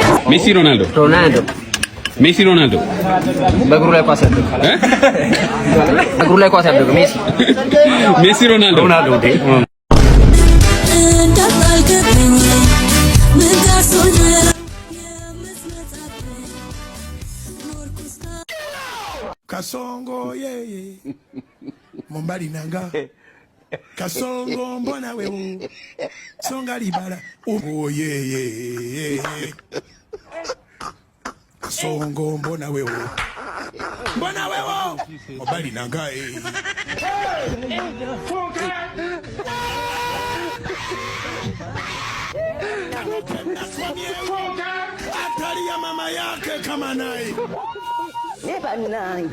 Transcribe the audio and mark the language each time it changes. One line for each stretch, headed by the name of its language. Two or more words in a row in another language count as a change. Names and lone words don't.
Amharic: ሜሲ ሮናልዶ ሜሲ ሮናልዶ በእግሩ ላይ ኳስ ያደረገ በእግሩ ላይ ኳስ ያደረገ ሜሲ ሮናልዶ
Swahili: Kasongo yeye
Lingala: Mombali nanga
Swahili: Kasongo mbona wewe Songa libala oh yeye Kasongo mbona wewe
Lingala: Mombali nanga
Swahili: Atari ya mama yake kama naye
Ganda: Neba nange